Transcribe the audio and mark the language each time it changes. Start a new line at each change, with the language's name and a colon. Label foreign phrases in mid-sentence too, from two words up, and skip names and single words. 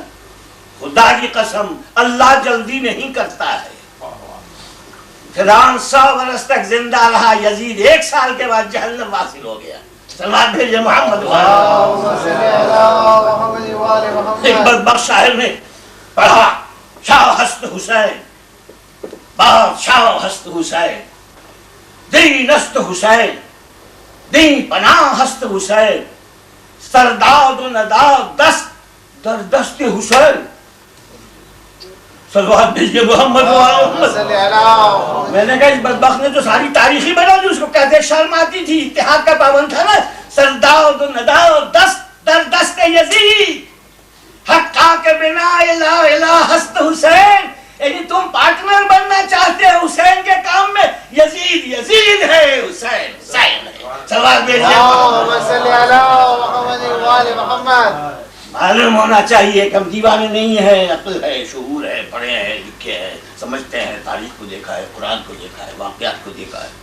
Urdu: خدا کی قسم اللہ جلدی نہیں کرتا ہے. فرعون 100 برس تک زندہ رہا، یزید 1 سال کے بعد جہنم واصل ہو گیا. صلوات بھیجیے محمد. ایک بدبخت شاعر نے پڑھا
Persian: شاہ ہست حسین بادشاہ ہست حسین دین است حسین دین پناہ ہست حسین سرداد و نداد دست در دست حسین.
Urdu: صلوات بھیجیے محمد. میں نے کہا اس بدبخت نے تو ساری تاریخی بنا دی. اس کو کہتے شرم آتی تھی، اتحاد کا پابند تھا نا.
Persian: سرداد و نداد دست در دست یزید حقا کے بنا الہ الہ ہست حسین.
Urdu: یعنی تم پارٹنر بننا چاہتے ہو حسین کے کام میں، یزید یزید ہے، حسین حسین ہے. سوال بھیجیے. معلوم ہونا چاہیے کہ ہم دیوانے نہیں ہیں، عقل ہے، شعور ہے، پڑھے ہیں، لکھے ہیں، سمجھتے ہیں، تاریخ کو دیکھا ہے، قرآن کو دیکھا ہے، واقعات کو دیکھا ہے.